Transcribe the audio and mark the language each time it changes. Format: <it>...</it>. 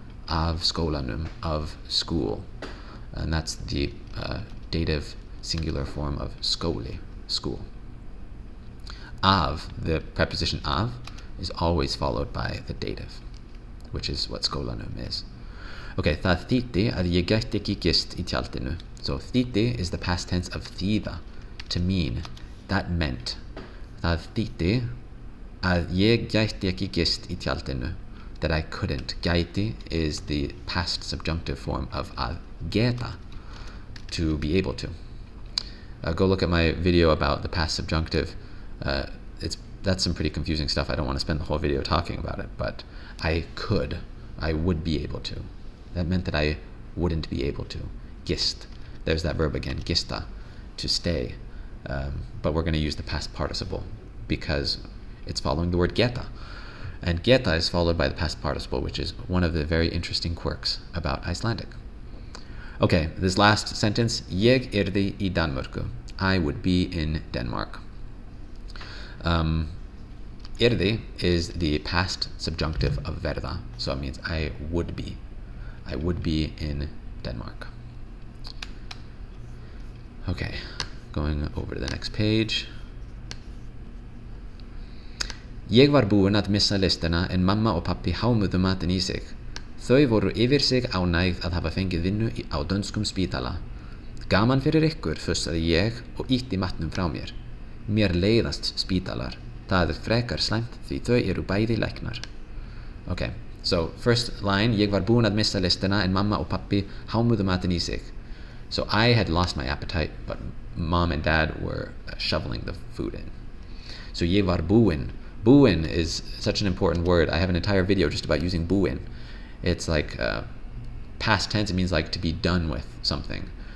<is>Af skólanum,</is> <en>of school. And that's the dative singular form of skóli, school. Av, the preposition av, is always followed by the dative, which is what skólanum is.</en> <is>Okay, það þýddi að ég gæti ekki gist í tjaldinu.</is> <en>So þýddi is the past tense of þýða, to mean. That meant.</en> <is>Það þýddi að ég gæti ekki gist í tjaldinu.</is> <en>That I couldn't. Gæti is the past subjunctive form of</en> <is>að geta.</is> <en>to be able to. Go look at my video about the past subjunctive. That's some pretty confusing stuff. I don't want to spend the whole video talking about it, but I would be able to. That meant that I wouldn't be able to. Gist. There's that verb again, gista, to stay. But we're going to use the past participle because it's following the word geta. And geta is followed by the past participle, which is one of the very interesting quirks about Icelandic. Okay, this last sentence,</en> <is>ég yrði í Danmörku.</is> <en>I would be in Denmark. Yrði is the past subjunctive of verða, so it means I would be. I would be in Denmark. Okay, going over to the next page.</en> <is>Ég var búin að missa listina en mamma og pappi hámuðu matinn í sig. Þau voru yfir sig ánægð að hafa fengið vinnu á dönskum spítala. Gaman fyrir ykkur, fussaði ég og ýtti matnum frá mér. Mér leiðast spítalar. Það frekar slæmt því þau eru bæði læknar.</is> <en>Okay, so first line,</en> <is>ég var búin að missa listina en mamma og pappi hámuðu matinn í sig.</is> <en>So I had lost my appetite, but mom and dad were shoveling the food in. So</en> <is>ég var búin.</is> <en>Búin is such an important word. I have an entire video just about using búin. It's like past tense. It means like to be done with something.</en>